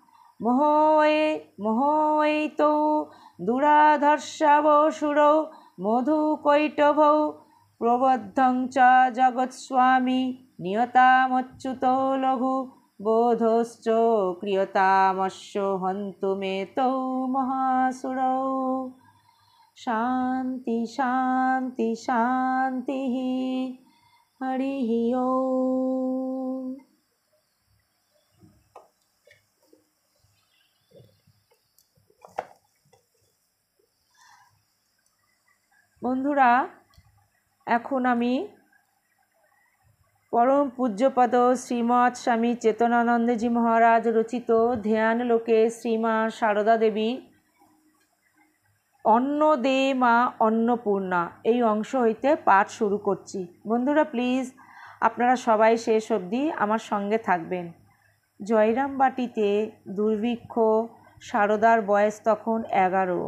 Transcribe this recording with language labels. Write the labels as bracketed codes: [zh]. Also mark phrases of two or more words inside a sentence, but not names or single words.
[sa] मोहैतो दुराधर्षावसुरौ मधुकैटभौ प्रबद्धं च जगत्स्वामी नियतामच्युतो लघु बोधश्च क्रियतामस्य हन्तु मे तौ महासुरौ शान्ति शान्ति शान्तिः हरिः ओम्। [bn] বন্ধুরা, এখন আমি পরম পূজ্যপদ শ্রীমদ স্বামী চেতনানন্দজী মহারাজ রচিত ধ্যান লোকে শ্রীমা শারদা দেবী অন্ন দে মা অন্নপূর্ণা এই অংশ হইতে পাঠ শুরু করছি। বন্ধুরা প্লিজ আপনারা সবাই শেষ অবধি আমার সঙ্গে থাকবেন। জয়রামবাটিতে দুর্ভিক্ষ। শারদার বয়স তখন 11।